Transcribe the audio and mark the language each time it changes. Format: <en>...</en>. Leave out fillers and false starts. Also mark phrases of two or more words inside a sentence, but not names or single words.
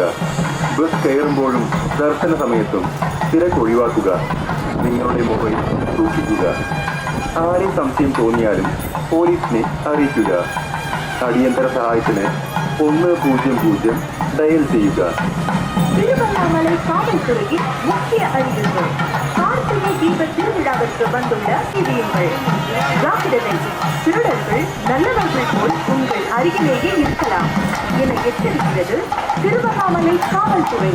<ml>ബസ് കയറുമ്പോഴും ദർശന സമയത്തും തിരക്കൊഴിവാക്കുക. നിങ്ങളുടെ മൊബൈൽ സൂക്ഷിക്കുക. ആരെ സംശയം തോന്നിയാലും പോലീസിനെ അറിയിക്കുക. അടിയന്തര സഹായത്തിന് 100 ഡയൽ ചെയ്യുക.</ml> <ta>திருவண்ணாமலை காவல்துறையின் முக்கிய அறிவிப்பு. கார்த்திகை தீப திருவிழாவிற்கு வந்துள்ள விதியுங்கள். ஜாக்கிரதை, திருடர்கள் நல்லவர்கள் போல் உங்கள் அருகிலேயே இருக்கலாம் என எச்சரிக்கிறது திருவண்ணாமலை காவல்துறை.</ta>